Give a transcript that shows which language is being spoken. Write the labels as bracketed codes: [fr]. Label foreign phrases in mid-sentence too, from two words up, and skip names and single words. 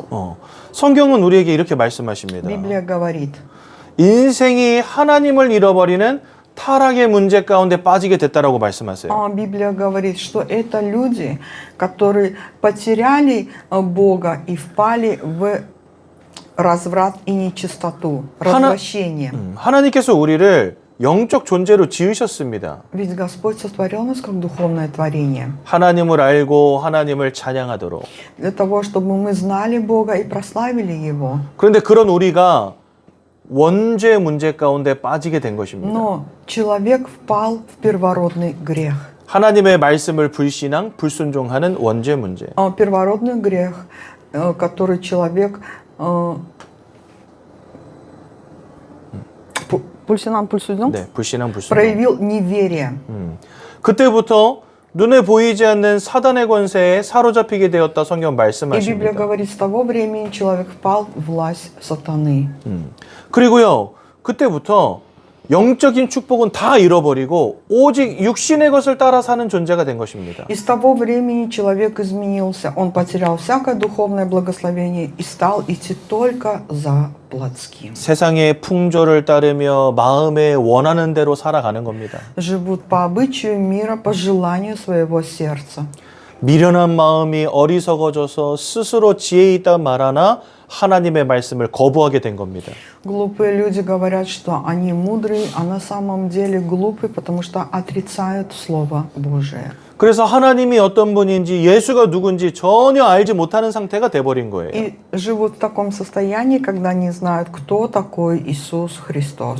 [ko] 성경은 우리에게 이렇게 말씀하십니다. [ru] Библия говорит, [ko] 인생이 하나님을 잃어버리는 타락의 문제 가운데 빠지게 됐다라고 말씀하세요. [ru] Библия говорит, что это люди, которые потеряли Бога и впали в разврат и нечистоту, развращение. [ko] 하나님께서 우리를 영적 존재로 지으셨습니다. [ru] Ведь Господь сотворил нас как духовное творение. [ko] 하나님을 알고 하나님을 찬양하도록. [ru] Для того, чтобы мы знали Бога и прославили Его. [ko] 그런데 그런 우리가 원죄 문제 가운데 빠지게 된 것입니다. [ru] Но человек впал в первородный грех. [ko] 하나님의 말씀을 불신앙, 불순종하는 원죄 문제. [ru] Первородный грех, который человек [ko] 네, 불신앙, 불순종. [ru] проявил неверие. [ko] 그때부터 눈에 보이지 않는 사단의 권세에 사로잡히게 되었다 성경 [ru] И Библия [ko] 말씀하십니다. [ru] говорит, с того времени человек впал в власть сатаны. [ko] 그리고요, 그때부터 영적인 축복은 다 잃어버리고 오직 육신의 것을 따라 사는 존재가 된 것입니다. [ru] И с того времени человек изменился. Он потерял всякое духовное благословение и стал идти только за плотским. [ko] 세상의 풍조를 따르며 마음에 원하는 대로 살아가는 겁니다. [ru] Живут по обычаю мира, по желанию своего сердца. [ko] 미련한 마음이 어리석어져서 스스로 지혜 있다 말하나 하나님의 말씀을 거부하게 된 겁니다. [ru] Глупые люди говорят, что они мудрые, а на самом деле глупые, потому что отрицают Слово Божие. [ko] 그래서 하나님이 어떤 분인지 예수가 누군지 전혀 알지 못하는 상태가 돼버린 거예요. [ru] И живут в таком состоянии, когда не знают, кто такой Иисус Христос.